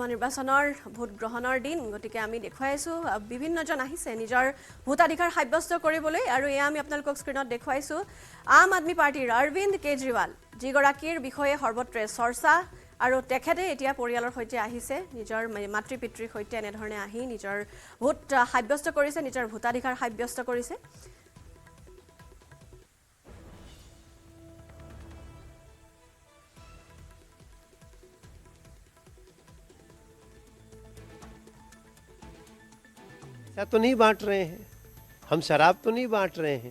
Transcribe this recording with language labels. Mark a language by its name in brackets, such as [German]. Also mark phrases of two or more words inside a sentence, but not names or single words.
[Assamese] নিৰ্বাচনৰ ভোট গ্ৰহণৰ দিন গতিকে আমি দেখুৱাইছোঁ বিভিন্নজন আহিছে নিজৰ ভোটাধিকাৰ সাব্যস্ত কৰিবলৈ আৰু এয়া আমি আপোনালোকক স্ক্ৰীনত দেখুৱাইছোঁ আম আদমি পাৰ্টিৰ অৰবিন্দ কেজৰিৱাল যিগৰাকীৰ বিষয়ে সৰ্বত্ৰে চৰ্চা আৰু তেখেতে এতিয়া পৰিয়ালৰ সৈতে আহিছে নিজৰ মাতৃ পিতৃৰ সৈতে এনেধৰণে আহি নিজৰ ভোট সাব্যস্ত কৰিছে নিজৰ ভোটাধিকাৰ সাব্যস্ত কৰিছে [Hindi] तो नहीं बांट रहे हैं, हम शराब तो नहीं बांट रहे हैं।